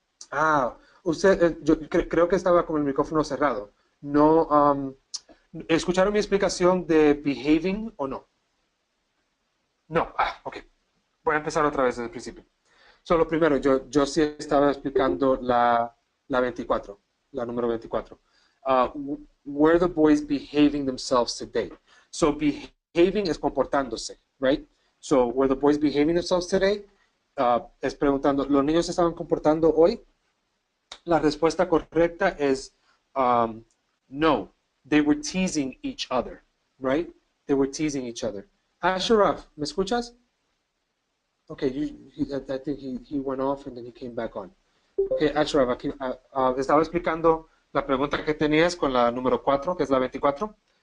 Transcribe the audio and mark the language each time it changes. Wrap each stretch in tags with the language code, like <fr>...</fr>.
<es>Ah, usted, yo creo que estaba con el micrófono cerrado. No, ¿escucharon mi explicación de behaving o no? No. Ah, ok. Voy a empezar otra vez desde el principio. Lo primero, yo sí estaba explicando la 24, la número 24.</es> <en>Were the boys behaving themselves today? So behaving</en> <es>es comportándose,</es> <en>right? So were the boys behaving themselves today?</en> <es>Es preguntando, ¿los niños se estaban comportando hoy? La respuesta correcta es no.</es> <en>They were teasing each other, right? They were teasing each other. Ashraf,</en> <es>¿me escuchas?</es> <en>Okay, I think he went off and then he came back on.</en> <es>Okay, Ashraf, aquí estaba explicando la pregunta que tenías con la número 4, que es la 24.</es>